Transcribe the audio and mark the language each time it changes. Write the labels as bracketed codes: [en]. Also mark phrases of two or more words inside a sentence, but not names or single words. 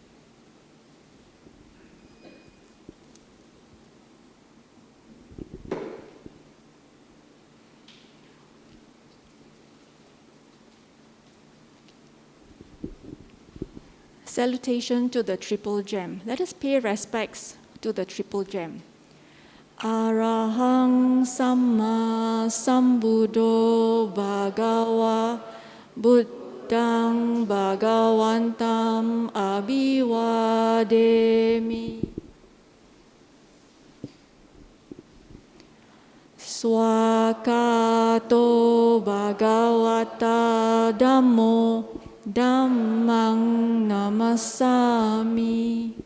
[en] Salutation to the Triple Gem. Let us pay respects to the Triple Gem. [pi] Arahang Samma Sambuddho Bhagava Buddhang Bhagavantam Abhivademi. Swakato Bhagavata Dhammo Dhammang Namasami.